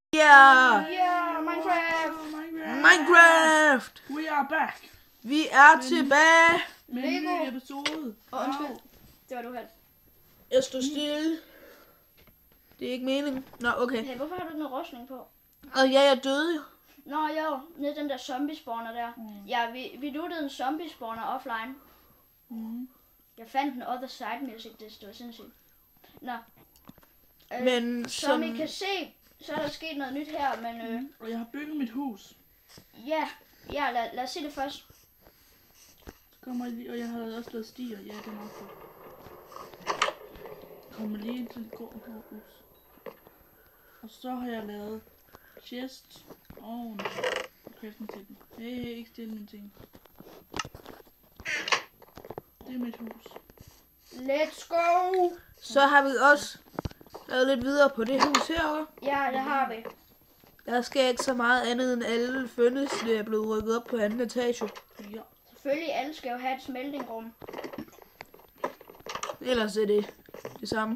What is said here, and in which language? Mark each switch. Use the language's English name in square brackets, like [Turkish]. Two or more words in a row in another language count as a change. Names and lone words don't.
[English] Yeah, Minecraft. We are back. [Danish] Vi er tilbage. Med en ny episode. Undskyld. Det var du helt. Jeg står stille. Det er ikke meningen. Nå, okay. Hey, hvorfor har du den rustning på? Og ja, jeg døde jo. Nå jo, nede den der [English] zombie spawner [Danish] der. Ja, vi lootede en [English] zombie spawner [Danish] offline. Jeg fandt den [English] other side music, [Danish] det var sindssygt. Nå. Men som I kan se, så er der sket noget nyt her, men Og jeg har bygget mit hus. ja, lad os se det først. Så kommer jeg lige, og jeg har også lavet stier. Ja, det er nok godt. Kommer lige ind til et grå hus. Og så har jeg lavet chest og crafting til den. Hey, ikke stille mine ting. Det er mit hus. [English] Let's go! [Danish] så har vi også lavet lidt videre på det hus herovre. Ja, det har vi. Der sker ikke så meget andet end alle fønnesle er blevet rykket op på anden etage. Ja. Selvfølgelig, alle skal jo have et smeltingrum. Ellers er det samme.